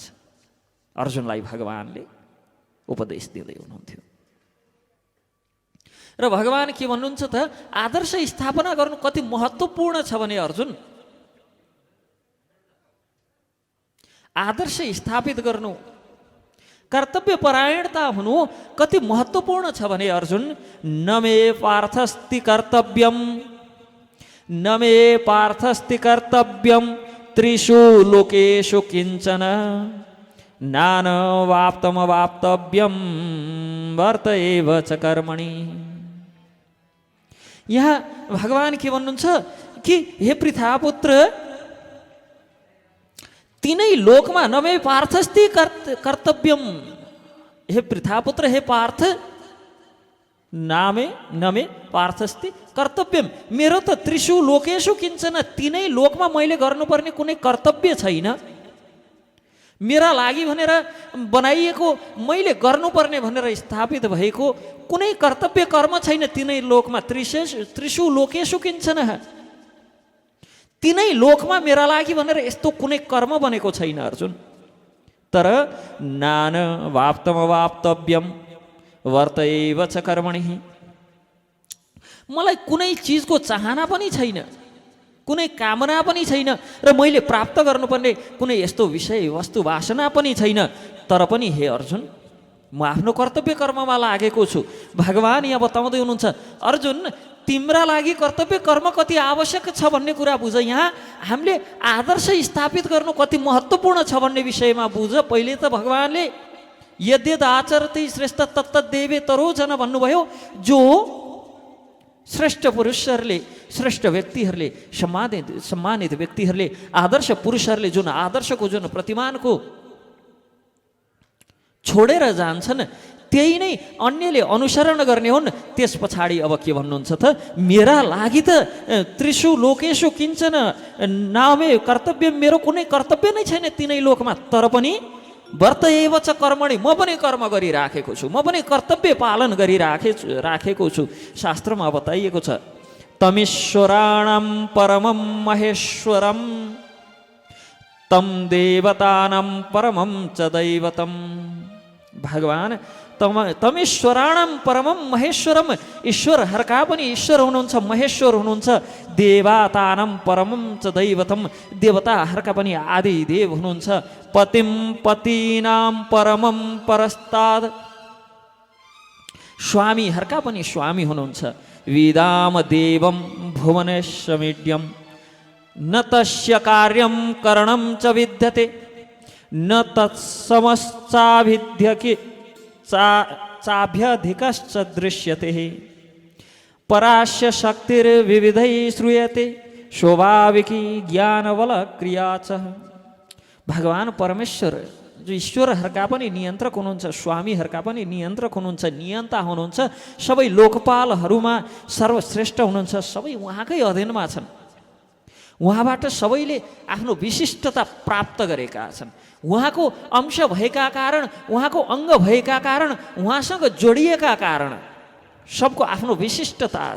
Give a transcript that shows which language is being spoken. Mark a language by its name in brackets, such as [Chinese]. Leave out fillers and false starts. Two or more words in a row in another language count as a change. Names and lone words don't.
[Nepali] अर्जुनलाई भगवानले उपदेश दिँदै हुनुहुन्थ्यो र भगवान के भन्नुहुन्छ त, आदर्श स्थापना गर्नु कति महत्त्वपूर्ण छ भने अर्जुन, आदर्श स्थापित गर्नु, कर्तव्यपरायणता हुनु कति महत्त्वपूर्ण छ भने अर्जुन, [Sanskrit] न मे पार्थस्ति कर्तव्यम, न मे पार्थस्ति कर्तव्यम त्रिषु लोकेषु किञ्चन नानवाप्तमवाप्तव्यम वर्त एव च कर्मणि। [Nepali] यहाँ भगवान के भन्नुहुन्छ कि हे पृथापुत्र, तीनै लोकमा [Sanskrit] नमे पार्थस्ति कर्तव्यम। हे पृथापुत्र, हे पार्थ, नमे पार्थस्ति कर्तव्यम। [Nepali] मेरो त [Sanskrit] त्रिषु लोकेषु किञ्चन, [Nepali] तीनै लोकमा मैले गर्नुपर्ने कुनै कर्तव्य छैन। मेरा लागि भनेर बनाइएको, मैले गर्नुपर्ने भनेर स्थापित भएको कुनै कर्तव्य कर्म छैन तीनै लोकमा। [Sanskrit] त्रिषु लोकेषु किञ्चन, [Nepali] तिनै लोकमा मेरा लागि भनेर यस्तो कुनै कर्म बनेको छैन अर्जुन। [Sanskrit] तर नान वाप्तमवाप्तव्यम वर्तएव च कर्मणि, [Nepali] मलाई कुनै चिजको चाहना पनि छैन, कुनै कामना पनि छैन र मैले प्राप्त गर्नुपर्ने कुनै यस्तो विषय वस्तु वासना पनि छैन। तर पनि हे अर्जुन, म आफ्नो कर्तव्य कर्ममा लागेको छु। भगवान यहाँ बताउँदै हुनुहुन्छ, अर्जुन तिम्रा लागि कर्तव्य कर्म कति आवश्यक छ भन्ने कुरा बुझ। यहाँ हामीले आदर्श स्थापित गर्नु कति महत्त्वपूर्ण छ भन्ने विषयमा बुझ। पहिले त भगवानले [Sanskrit] यद्यद् आचरति श्रेष्ठ तत्तद्देवे तरोजन [Nepali] भन्नुभयो। जो श्रेष्ठ पुरुषहरूले, श्रेष्ठ व्यक्तिहरूले, सम्मानित व्यक्तिहरूले, आदर्श पुरुषहरूले जुन आदर्शको जुन प्रतिमानको छोडेर जान्छन् त्यही नै अन्यले अनुसरण गर्ने हुन्। त्यस पछाडि अब के भन्नुहुन्छ त, मेरा लागि त [Sanskrit] त्रिषु लोकेषु किञ्चन नामे कर्तव्य, [Nepali] मेरो कुनै कर्तव्य नै छैन तिनै लोकमा। तर पनि [Sanskrit] वर्तएव च कर्मणि, [Nepali] म पनि कर्म गरिराखेको छु, म पनि कर्तव्य पालन गरिराखेको छु। शास्त्रमा बताइएको छ, [Sanskrit] तमीश्वराणां परमं महेश्वरं तम देवतानां परमं च दैवतम्। [Nepali] भगवान [Sanskrit] तमीश्वराणां परमं महेश्वरम, [Nepali] ईश्वरहरूका पनि ईश्वर हुनुहुन्छ, महेश्वर हुनुहुन्छ। [Sanskrit] देवतानां परमं च दैवतम, [Nepali] देवताहरूका पनि आदि देव हुनुहुन्छ। [Sanskrit] पतिं पतीनां परमं परस्ताद, [Nepali] स्वामीहरूका पनि स्वामी हुनुहुन्छ। [Sanskrit] विदाम देवं भुवनेश्वमीड्यं न तस्य कार्यं करणं च विद्यते न तत्समश्चाभिध्यके चाभ्यधिकश्च दृश्यते। परास्य शक्तिर्विविधैः श्रूयते स्वाभाविकी ज्ञानबल क्रिया च। [Nepali] भगवान परमेश्वर जो ईश्वरहरूका पनि नियन्त्रक हुनुहुन्छ, स्वामीहरूका पनि नियन्त्रक हुनुहुन्छ, नियन्ता हुनुहुन्छ, सबै लोकपालहरूमा सर्वश्रेष्ठ हुनुहुन्छ, सबै उहाँकै अधीनमा छन्। उहाँबाट सबैले आफ्नो विशिष्टता प्राप्त गरेका छन्। उहाँको अंश भएका कारण, उहाँको अङ्ग भएका कारण, उहाँसँग जोडिएका कारण सबको आफ्नो विशिष्टता छ।